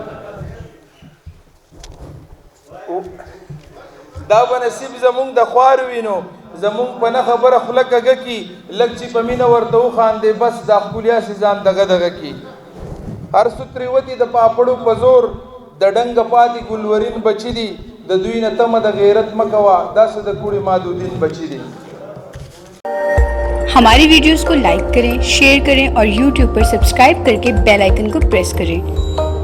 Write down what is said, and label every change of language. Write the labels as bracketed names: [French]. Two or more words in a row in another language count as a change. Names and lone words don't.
[Pashto] دا به نصیب زمونږ د خوار وینو زمونږ په نه خبره خوله کږه کي لږ چې په مینه ورته وخاندې بس دا ښکلیاسې ځان دغه دغه کي هر څو ترېوتې د پاپړو په زور د ډنګه پاتې ګلورین بچي دي د دوی نه تمه د غیرت مه کوه داسې د کوړې مادودین بچي دي [Hindi] हमारी वीडियोस को लाइक करें शेयर करें और यूट्यूब पर सब्सक्राइब करके [English] bell icon [Hindi] को प्रेस करें